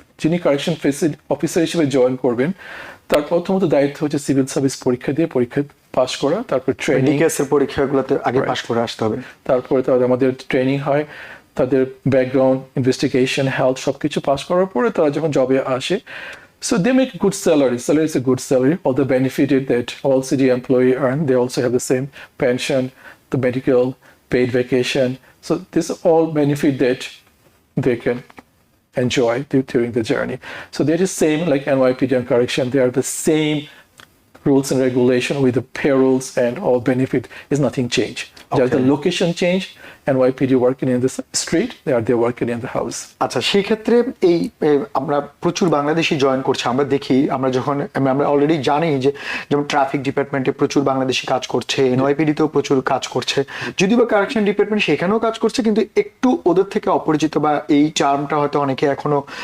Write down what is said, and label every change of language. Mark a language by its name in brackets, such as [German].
[Bangla] যিনি correction officer হিসেবে join করবেন, তার প্রথমত দায়িত্ব হচ্ছে সিভিল সার্ভিস পরীক্ষা দিয়ে পরীক্ষা পাস করা, তারপর ট্রেনিং, পরীক্ষাগুলোতে আগে পাস করে আসতে হবে। তারপরে আমাদের ট্রেনিং হয়, তাদের ব্যাকগ্রাউন্ড ইনভেস্টিগেশন, হেলথ সবকিছু পাস করার পরে তারা যখন জবে আসে, [English] So they make good salary. Salary is a good salary. All the benefit that all city employee earn, they also have the same pension, the medical, paid vacation. So this is all benefit that they can enjoy during the journey. So that is same like NYPD and correction. They are the same rules and regulation with the payrolls and all benefit is nothing changed. Just the location change. NYPD working in the street, they working in the house. [Bangla] আচ্ছা, সেই ক্ষেত্রে এই আমরা প্রচুর Bangladeshi join করছে, আমরা দেখি, আমরা যখন আমরা অলরেডি জানি যে যেমন ট্রাফিক ডিপার্টমেন্টে প্রচুর বাংলাদেশি কাজ করছে, এনওয়াইপিডিতেও প্রচুর কাজ করছে, যদিও বা কারেকশন ডিপার্টমেন্ট সেখানেও কাজ করছে, কিন্তু একটু ওদের থেকে অপরিচিত বা এই টার্মটা হয়তো অনেকে এখনো